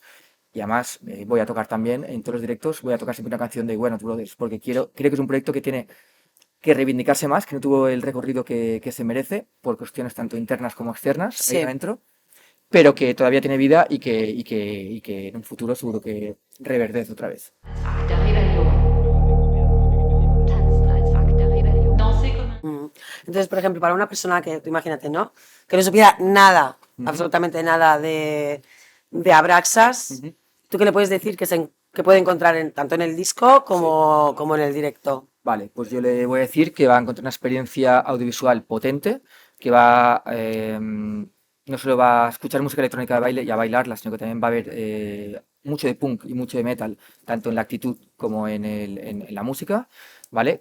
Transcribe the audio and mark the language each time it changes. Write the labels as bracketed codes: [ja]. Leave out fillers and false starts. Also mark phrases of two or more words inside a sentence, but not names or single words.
[es] Y además voy a tocar también en todos los directos, voy a tocar siempre una canción de We're Not Brothers porque creo que es un proyecto que tiene que reivindicarse más, que no tuvo el recorrido que se merece por cuestiones tanto internas como externas ahí Sí. adentro, pero que todavía tiene vida y que en un futuro seguro que reverdece otra vez. [fr] Acte de rébellion. [de] Tanzen als Akt der Rebellion. [fr] Danser comme un... [es] Entonces, por ejemplo, para una persona que, tú imagínate, ¿no? Que no supiera nada, Ujú. absolutamente nada de Abraxas, Ujú. ¿tú qué le puedes decir que puede encontrar tanto en el disco como en el directo? Vale, pues yo le voy a decir que va a encontrar una experiencia audiovisual potente, que va no solo va a escuchar música electrónica de baile y a bailarla, sino que también va a haber mucho de punk y mucho de metal, tanto en la actitud como en la música, ¿vale?